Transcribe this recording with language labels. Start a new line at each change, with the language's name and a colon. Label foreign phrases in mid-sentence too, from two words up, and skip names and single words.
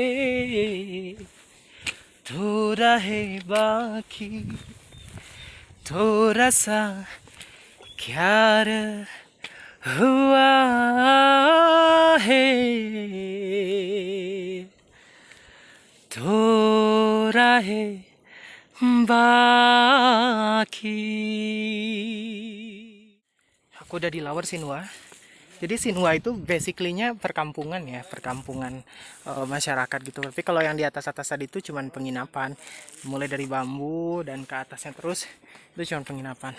Hindi: थोड़ा है बाकी, थोड़ा सा क्या हुआ है, थोड़ा है baki.
Indonesian: Aku udah di Lower Sinwa. Jadi Sinwa itu basically-nya perkampungan ya, perkampungan masyarakat gitu. Tapi kalau yang di atas-atas tadi itu cuman penginapan. Mulai dari bambu dan ke atasnya terus itu cuman penginapan.